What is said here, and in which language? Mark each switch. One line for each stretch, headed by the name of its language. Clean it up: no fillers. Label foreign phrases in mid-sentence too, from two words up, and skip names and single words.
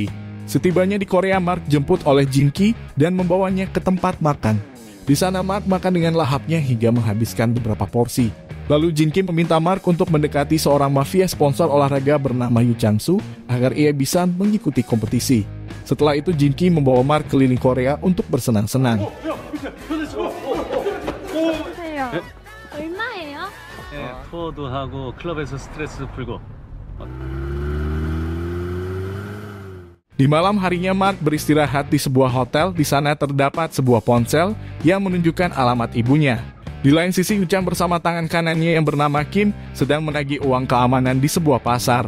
Indonesian: Setibanya di Korea, Mark jemput oleh Jinki dan membawanya ke tempat makan. Di sana Mark makan dengan lahapnya hingga menghabiskan beberapa porsi. Lalu Jinki meminta Mark untuk mendekati seorang mafia sponsor olahraga bernama Yu Chang-soo agar ia bisa mengikuti kompetisi. Setelah itu Jinki membawa Mark keliling Korea untuk bersenang-senang.
Korean: 보세요. 얼마예요? 투어도 하고 클럽에서 스트레스 풀고.
Indonesian: Di malam harinya Mark beristirahat di sebuah hotel. Di sana terdapat sebuah ponsel yang menunjukkan alamat ibunya. Di lain sisi, Yu Chang bersama tangan kanannya yang bernama Kim sedang menagih uang keamanan di sebuah pasar.